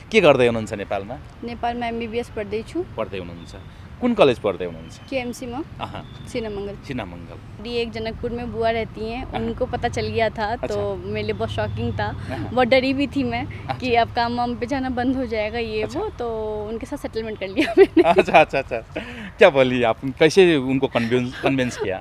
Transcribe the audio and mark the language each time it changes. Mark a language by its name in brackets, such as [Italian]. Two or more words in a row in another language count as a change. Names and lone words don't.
[Nepali] के गर्दै हुनुहुन्छ नेपालमा? नेपालमा एमबीबीएस पढ्दैछु। पढ्दै हुनुहुन्छ? कुन कलेज [Hindi] पढ़ते हैं? केएमसी में सिनामंगल। सिनामंगल। एक जनकपुर में बुआ रहती हैं, उनको पता चल गया था। तो मेरे लिए बहुत शॉकिंग था, बहुत डरी भी थी मैं कि अब काम वाम पे जाना बंद हो जाएगा ये वो। तो उनके साथ सेटलमेंट कर लिया मैंने। अच्छा। क्या बोली आप, कैसे उनको कन्विंस किया?